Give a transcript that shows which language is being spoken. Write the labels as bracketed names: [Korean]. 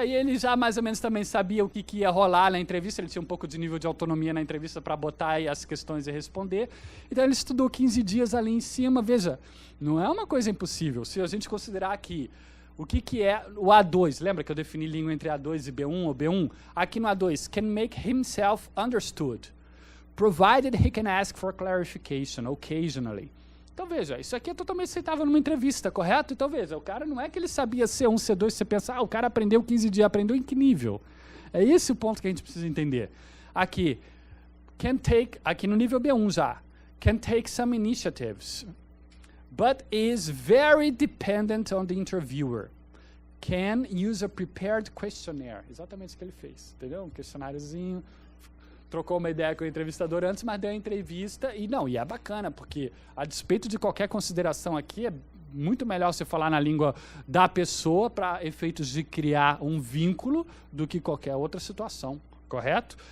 [Portuguese] Aí ele já mais ou menos também sabia o que ia rolar na entrevista, ele tinha um pouco de nível de autonomia na entrevista para botar aí as questões e responder. Então, ele estudou 15 dias ali em cima. Veja, não é uma coisa impossível. Se a gente considerar que O que é o A2? Lembra que eu defini língua entre A2 e B1 ou B1? Aqui no A2, [English] can make himself understood, provided he can ask for clarification occasionally. [Portuguese] Então veja, isso aqui é totalmente aceitável numa entrevista, correto? Então veja, o cara não é que ele sabia C1, C2, você pensa, o cara aprendeu 15 dias, aprendeu em que nível? É esse o ponto que a gente precisa entender. Aqui, [English] can take, [Portuguese] aqui no nível B1 já, [English] can take some initiatives, but is very dependent on the interviewer. Can use a prepared questionnaire. [Portuguese] Exatamente o que ele fez, entendeu? Um questionáriozinho, trocou uma ideia com o entrevistador antes, mas deu a entrevista e é bacana, porque a despeito de qualquer consideração aqui, é muito melhor você falar na língua da pessoa para efeitos de criar um vínculo do que qualquer outra situação, correto?